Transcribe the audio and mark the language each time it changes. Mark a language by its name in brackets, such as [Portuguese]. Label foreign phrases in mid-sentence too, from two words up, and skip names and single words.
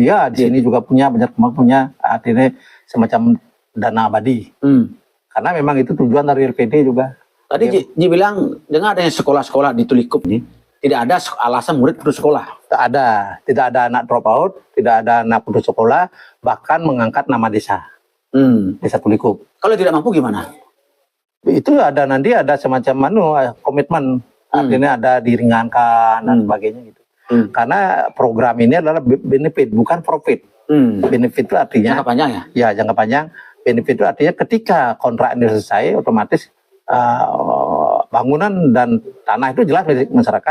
[Indonesian] Iya, di sini juga Banjar Kembang punya artinya semacam dana abadi. Karena memang itu tujuan dari LPD juga. Tadi Ji bilang dengan adanya sekolah-sekolah di Tulikup ini, tidak ada alasan murid putus sekolah. Tidak ada anak [English] drop out, [Indonesian] tidak ada anak putus sekolah, bahkan mengangkat nama desa. Desa Tulikup. Kalau tidak mampu gimana? Itu ada semacam komitmen, artinya ada diringankan dan sebagainya gitu. Karena program ini adalah benefit, bukan profit. Benefit itu artinya jangka panjang ya? Ya, jangka panjang. Benefit itu artinya ketika kontrak ini selesai, otomatis bangunan dan tanah itu jelas milik masyarakat.